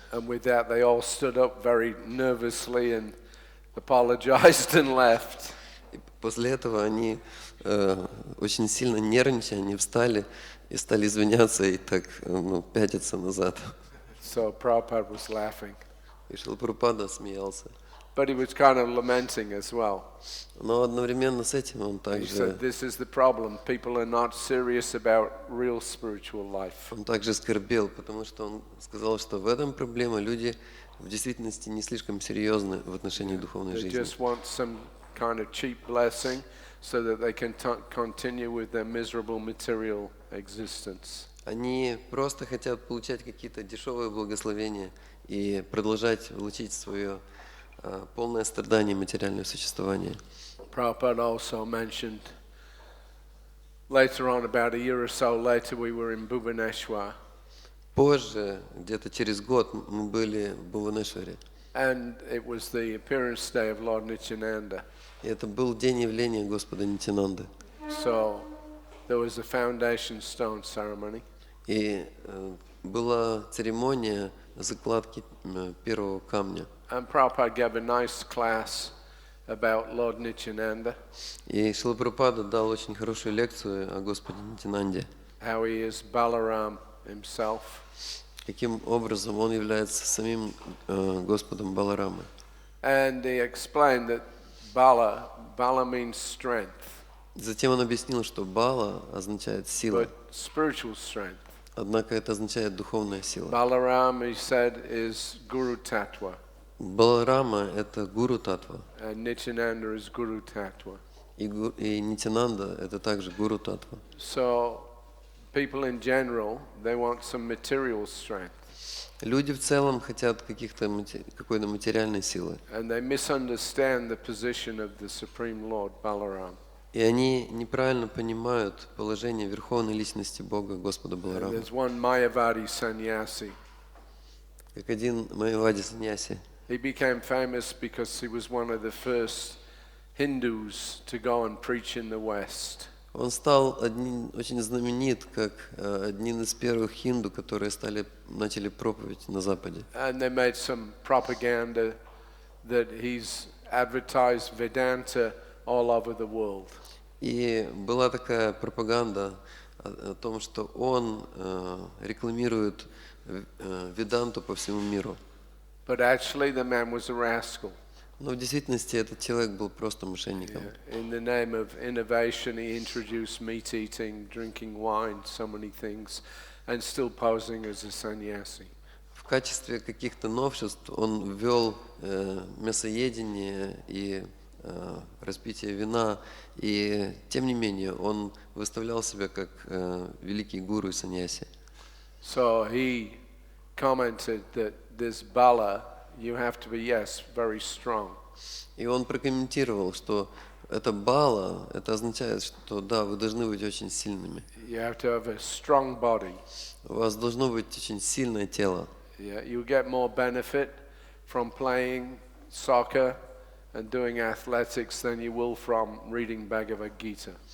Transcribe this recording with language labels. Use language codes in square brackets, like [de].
[en] And with that, they all stood up very nervously and apologized and left. [ru] И после этого они очень сильно нервничали, они встали и стали извиняться и так пятиться назад. [en] So Prabhupada was laughing. [ru] И Шрила Прабхупада смеялся. [en] But he was kind of lamenting as well. [ru] Но одновременно с этим он [en] He [ru] также [en] said, this is the problem. People are not serious about real spiritual life. [ru] скорбел, потому что он сказал, что в этом проблема, люди в действительности не слишком серьезны в отношении духовной [en] They [ru] жизни. [en] just want some kind of cheap blessing so that they can continue with their miserable material existence. [ru] Они просто хотят получать какие-то дешевые благословения и продолжать влачить свое полное страдание материального существования. [en] Prabhupada also mentioned later on, about a year or so later, we were in Bhubaneswar. [ru] Позже, где-то через год, мы были в Бхуванешваре. [en] And it was the appearance day of Lord Nityananda. [ru] И это был день явления Господа Нитянанды. [en] So there was a foundation stone ceremony. [ru] И была церемония закладки первого камня. [en] And Prabhupada gave a nice class about Lord Nityananda, [ru] И Шрила Прабхупада дал очень хорошую лекцию о Господе Нитянанде. [en] how he is Balaram himself. [ru] Каким образом он является самим Господом Баларамы. [en] And he explained that Bala means strength, [ru] Затем он объяснил, что Бала означает сила, [en] but spiritual strength. [ru] однако это означает духовная сила. [en] Balaram, he said, is Guru Tattva, [ru] Баларама – это Гуру Татва, [en] and Nityananda is Guru Tattva. [ru] и Нитянанда – это также Гуру Татва. [en] So people in general, they want some material strength, [ru] Люди в целом хотят какой-то материальной силы, [en] and they misunderstand the position of the Supreme Lord Balaram. [ru] и они неправильно понимают положение Верховной Личности Бога, Господа [en] And [ru] Баларама. [en] there's one Mayavadi sannyasi. [ru] Как один Майявади саньяси. [en] He became famous because he was one of the first Hindus to go and preach in the West. [ru] Он стал очень знаменит, как один из первых хинду, которые начали проповедь на Западе. [en] And they made some propaganda that he's advertised Vedanta all over the world. [ru] И была такая пропаганда о том, что он рекламирует веданту по всему миру. [en] But actually the man was a rascal. [ru] Но в действительности этот человек был просто мошенником. [en] In the name of innovation, he introduced meat eating, drinking wine, so many things, and still posing as a sannyasi. [ru] В качестве каких-то новшеств он ввел мясоедение и распитие вина, и тем не менее он выставлял себя как великий гуру и саньяси. [en] So he commented that this bala, you have to be, yes, very strong. [ru] И он прокомментировал, что это бала, это означает, что да, вы должны быть очень сильными. [en] You have to have a strong body. [ru] У вас должно быть очень сильное тело. [en] Yeah, you get more benefit from playing soccer and doing athletics than you will from reading Bhagavad Gita.